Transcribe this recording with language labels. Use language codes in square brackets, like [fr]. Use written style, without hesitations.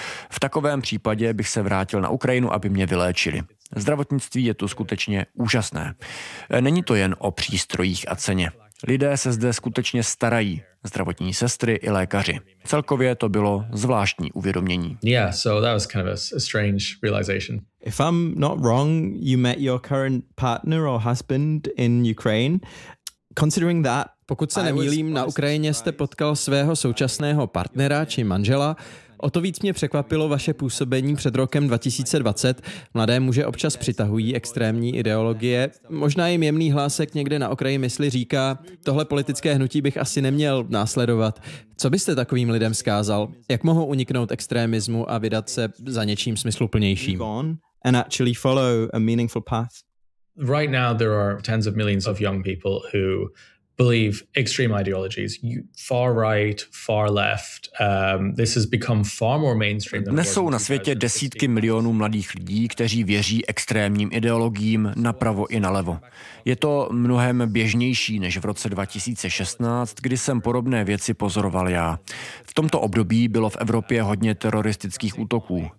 [cs] V takovém případě bych se vrátil na Ukrajinu, aby mě vyléčili. Zdravotnictví je tu skutečně úžasné. Není to jen o přístrojích a ceně. Lidé se zde skutečně starají, zdravotní sestry i lékaři. Celkově to bylo zvláštní uvědomění. [en] Yeah, so that was kind of a strange realization. If I'm not wrong, you met your current partner or husband in Ukraine. Considering that, [cs] pokud se nemýlím, na Ukrajině jste potkal svého současného partnera či manžela. O to víc mě překvapilo vaše působení před rokem 2020. Mladé muže občas přitahují extrémní ideologie. Možná jim jemný hlásek někde na okraji mysli říká, tohle politické hnutí bych asi neměl následovat. Co byste takovým lidem vzkázal? Jak mohou uniknout extremismu a vydat se za něčím smysluplnějším? [en] Right now there are tens of millions of young people who believe extreme ideologies, far right, far left. This has become far more mainstream. [cs] Dnes jsou na světě desítky milionů mladých lidí, kteří věří extrémním ideologiím napravo i nalevo. Je to mnohem běžnější než v roce 2016, kdy jsem podobné věci pozoroval já. V tomto období bylo v Evropě hodně teroristických útoků.